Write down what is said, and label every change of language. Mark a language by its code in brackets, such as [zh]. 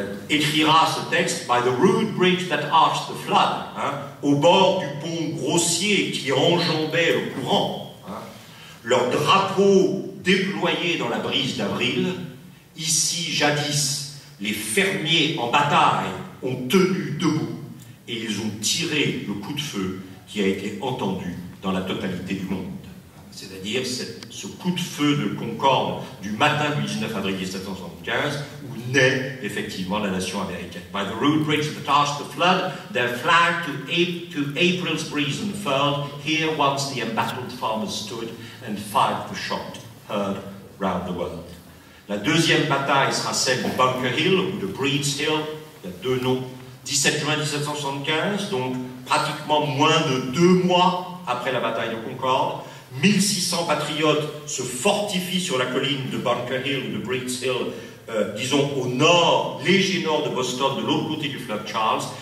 [fr] écrira ce texte « [en] By the rude bridge that arched the flood [fr] », au bord du pont grossier qui enjambait le courant, leur drapeau déployé dans la brise d'avril, ici jadis, les fermiers en bataille ont tenu debout et ils ont tiré le coup de feu qui a été entendu dans la totalité du monde. c'est-à-dire ce coup de feu de Concorde du matin du 19 avril 1775, où naît effectivement la nation américaine. [en] By the rude bridge that passed the flood, their flag to April's breeze unfurled, here once the embattled farmers stood, and fired the shot heard round the world. [fr] La deuxième bataille sera celle de Bunker Hill, ou de Breed's Hill, il y a deux noms, 17 juin 1775, donc pratiquement moins de 2 mois après la bataille de Concorde. 1600 patriotes se fortifient sur la colline de Bunker Hill ou de Breed's Hill, disons au nord, léger nord de Boston, de l'autre côté du fleuve Charles.